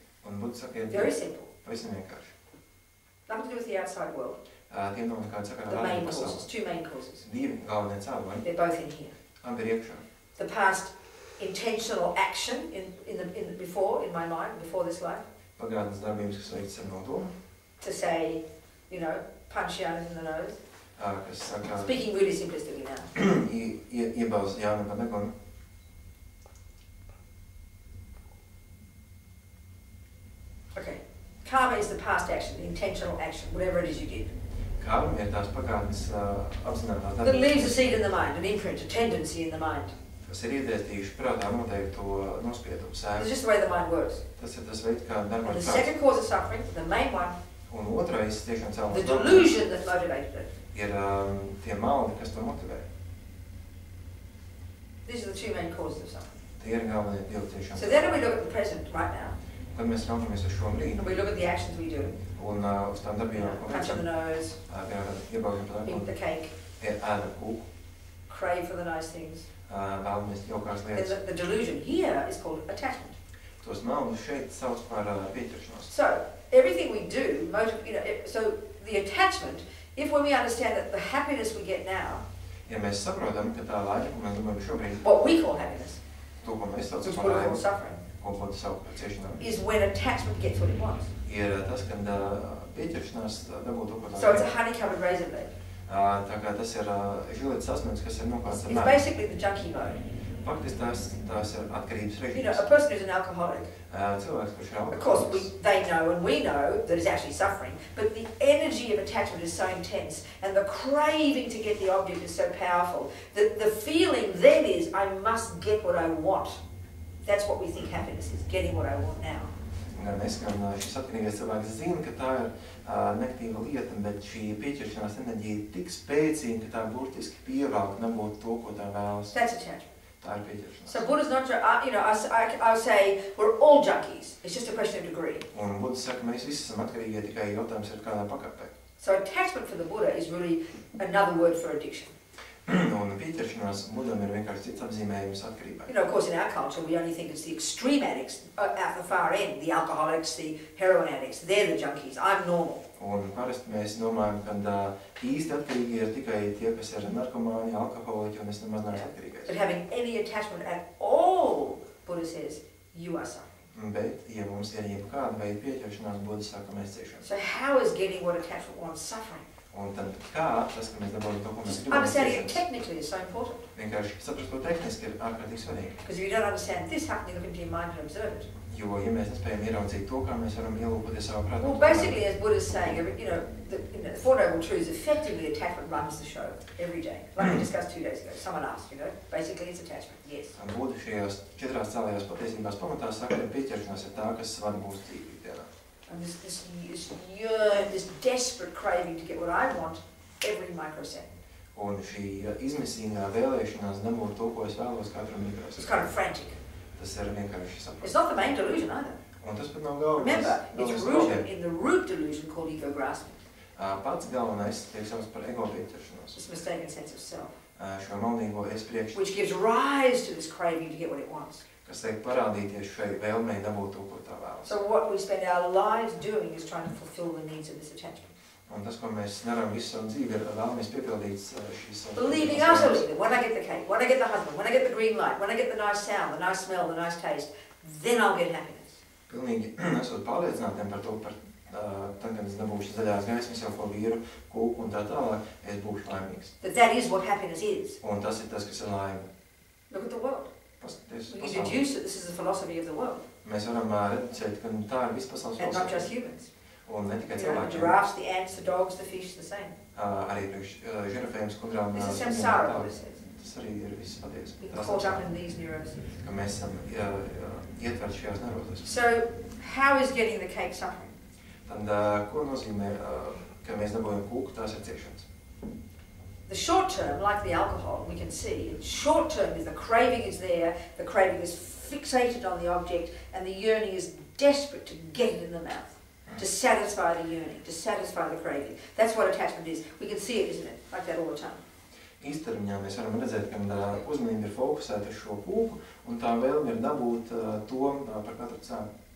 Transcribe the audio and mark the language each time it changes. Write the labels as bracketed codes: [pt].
[lv] Un Buddha saka, ir [en] very simple. [lv] Pavisam vienkārši. [en] Nothing to do with the outside world. [lv] Tiem nav nekāda sakara [en] The [lv] ar [en] main [lv] ārējo pasauli. [en] causes, two main causes. [lv] Divi galvenie cēloņi. [en] They're both in here. [lv] Abi ir iekšā. [en] The past intentional action before in my mind, before this life. [lv] Pagātnes darbības, kas veikts ar nodomu. [en] To say, you know, punch Jānis in the nose. [lv] Kas saka, [en] speaking really simplistically now. [lv] Iebauz Jāni pa degunu. [en] Okay. Karma is the past action, the intentional action, whatever it is you did. [lv] Karma ir tās pagātnes apzinātās darbības. [en] That leaves a seed in the mind, an imprint, a tendency in the mind. [lv] Kas ir iedēstījuši prātā noteikto nospiedumu sēku. [en] It's just the way the mind works. [lv] Tas ir tas veids, kā darbojas [en] prāts. And the second cause of suffering, the main one, [lv] un otrais tiešām cēlonis, [en] the delusion that motivated it. [lv] Ir tie maldi, kas to motivē. [en] These are the two main causes of suffering. [lv] Tie ir galvenie divi tiešām. [en] So then we look at the present right now. [lv] Kad mēs raugamies uz šo brīdi. [en] And we look at the actions we do. [lv] Un uz tām darbībām, ko [en] punch in the nose. [lv] Iebauzam pa degunu. [en] Eat the cake. [lv] Ēdam kūku. [en] Crave for the nice things. [lv] Vēlamies jaukās lietas. [en] And the delusion here is called attachment. [lv] Tos maldus šeit sauc par pieķeršanos. [en] So everything we do, so the attachment, if when we understand that the happiness we get now, [lv] ja mēs saprotam, ka tā laime, ko mēs domājam šobrīd, [en] what we call happiness, [lv] to, ko mēs saucam par laimi, ko Buddha sauc par ciešanām, [en] is when attachment gets what it wants. [lv] Ir tas, kad pieķeršanās dabū to, ko tā. [en] So it's a honey-covered razor blade. [lv] Tā kā tas ir žilets sasmens, kas ir nokārts ar [en] It's basically the junkie mode. [lv] Faktiski tās ir atkarības režīms. [en] You know, a person who's an alcoholic. [lv] Cilvēks, kurš ir alkoholiks. [en] Of course, they know and we know that it's actually suffering, but the energy of attachment is so intense and the craving to get the object is so powerful that the feeling then is, I must get what I want. That's what we think happiness is, getting what I want now. [lv] Gan es, gan šis atkarīgais cilvēks zina, ka tā ir negatīva lieta, bet šī pieķeršanās enerģija ir tik spēcīga, ka tā burtiski pievelk nebūt to, ko tā vēlas. [en] That's attachment. [lv] Tā ir pieķeršanās. [en] So Buddha's not, you know, I would say we're all junkies. It's just a question of degree. [lv] Un Buddha saka, mēs visi esam atkarīgie, tikai jautājums ir kādā pakāpē. [en] So attachment for the Buddha is really another word for addiction. [lv] Un pieķeršanās Budam ir vienkārši cits apzīmējums atkarībai. [en] You know, of course, in our culture, we only think it's the extreme addicts at the far end, the alcoholics, the heroin addicts. They're the junkies. I'm normal. [lv] Un parasti mēs domājam, ka īsti atkarīgi ir tikai tie, kas ir narkomāni, alkoholiķi, un es nemaz neesmu atkarīgais. [en] But having any attachment at all, Buddha says, you are suffering. [lv] Bet, ja mums ir jebkāda veida pieķeršanās, Buddha saka, mēs ciešam. [en] So how is getting what attachment wants suffering? [lv] Un tad kā tas, ka mēs dabūjam to, ko mēs gribam, [en] understanding it technically is so important. [lv] Vienkārši saprast to tehniski ir ārkārtīgi svarīgi. [en] Because if you don't understand this, how can you look into your mind and observe it? [lv] Jo, ja mēs nespējam ieraudzīt to, kā mēs varam ielūkoties savā prātā. [en] Well, basically, as Buddha's saying, you know, the Four Noble Truths, effectively attachment runs the show every day. Like we discussed 2 days ago. Someone asked, you know, basically it's attachment. Yes. [lv] Buddha šajās 4 cēlējās patiesībās pamatā saka, ka pieķeršanās ir tā, kas vada mūsu dzīvi ikdienā. [en] And this desperate craving to get what I want every microsecond. [lv] Un šī izmisīgā vēlēšanās dabūt to, ko es vēlos katru mikrosekundu. [en] It's kind of frantic. [lv] Tas ir vienkārši saprot. [en] It's not the main delusion either. [lv] Un tas pat nav galvenais. [en] Remember, it's rooted in the root delusion called ego grasping. [lv] Pats galvenais tiek saucts par ego pieķeršanos. [en] This mistaken sense of self. [lv] Šo maldīgo es priekšstatu. [en] Which gives rise to this craving to get what it wants. [lv] Kas liek parādīties šai vēlmei dabūt to, ko tā vēlas. [en] So what we spend our lives doing is trying to fulfill the needs of this attachment. [lv] Un tas, ko mēs darām visu savu dzīvi, ir vēlamies piepildīt šīs savas... [en] Believing utterly that when I get the cake, when I get the husband, when I get the green light, when I get the nice sound, the nice smell, the nice taste, then I'll get happiness. [lv] Pilnīgi esot pārliecinātiem par to, tad, kad es dabūšu zaļās gaismas, jau ko vīru, kūku un tā tālāk, es būšu laimīgs. [en] That is what happiness is. [lv] Un tas ir tas, kas ir laime. [en] Look at the world. [lv] Paskaties [en] we can deduce that this is the philosophy of the world. [lv] Mēs varam reducēt, ka tā ir vispasaules [en] filosofija. And not just humans. [lv] Un ne tikai [en] the [lv] cilvēkiem. [en] Giraffes, the ants, the dogs, the fish, the same. [lv] Arī priekš žirafēm, skudrām, [en] this is samsara, what it says. [lv] Tas arī ir viss patiesi. [en] We're caught up in these neuroses. [lv] Ka mēs esam ietverti šajās neurozēs. [en] So, how is getting the cake suffering? [lv] Tad, ko nozīmē, ka mēs dabūjam kūku, tās ir ciešanas? [en] The short term, like the alcohol, we can see, short term is the craving is there, the craving is fixated on the object, and the yearning is desperate to get it in the mouth. to satisfy the yearning, to satisfy the craving. That's what attachment is. We can see it, isn't it? Like that all the time. [lv] Īstermiņā mēs varam redzēt, ka uzmanība ir fokusēta uz šo kūku, un tā vēlme ir dabūt to par katru cenu.